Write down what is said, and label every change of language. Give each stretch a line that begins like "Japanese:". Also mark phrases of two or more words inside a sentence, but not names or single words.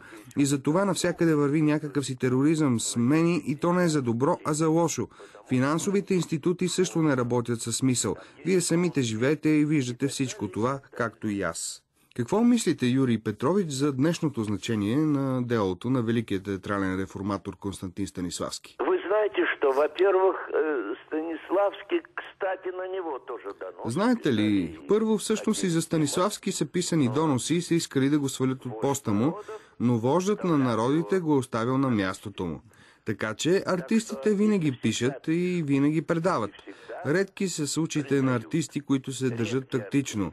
Bulgarian: И за това навсякъде върви някакъв си тероризъм, смени, и то не е за добро, а за лошо. Финансовите институти също не работят със смисъл. Вие самите живеете и виждате всичко това, както и аз. Какво мислите, Юрий Петрович, за днешното значение на делото на великият театрален реформатор Константин Станиславски?
Russian: Вы знаете, что, во-первых, Станиславский, кстати, на него тоже донос.
Bulgarian: Знаете ли, първо всъщност и за Станиславски са писани доноси и са искали да го свалят от поста му, но вождът на народите го е оставил на мястото му. Така че артистите винаги пишат и винаги предават. Редки са случаите на артисти, които се държат тактично.